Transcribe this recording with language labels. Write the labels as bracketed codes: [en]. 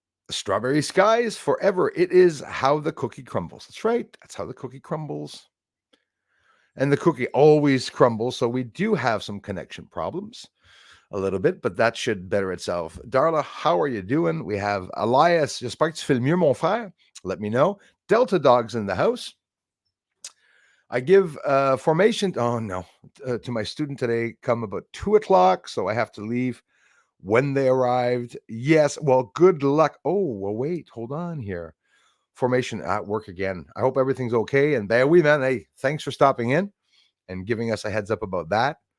[en] Strawberry skies forever. It is how the cookie crumbles. That's right. That's how the cookie crumbles. And the cookie always crumbles. So we do have some connection problems a little bit, but that should better itself. Darla, how are you doing? We have Elias. [fr] J'espère que tu fais le mieux, mon frère. [en] Let me know. Delta Dog's in the house. I give formation. Oh no, to my student today. Come about 2 o'clock, so I have to leave when they arrived. Yes. Well, good luck. Oh, well, wait. Hold on here. Formation at work again. I hope everything's okay. And there we man. Hey, thanks for stopping in and giving us a heads up about that.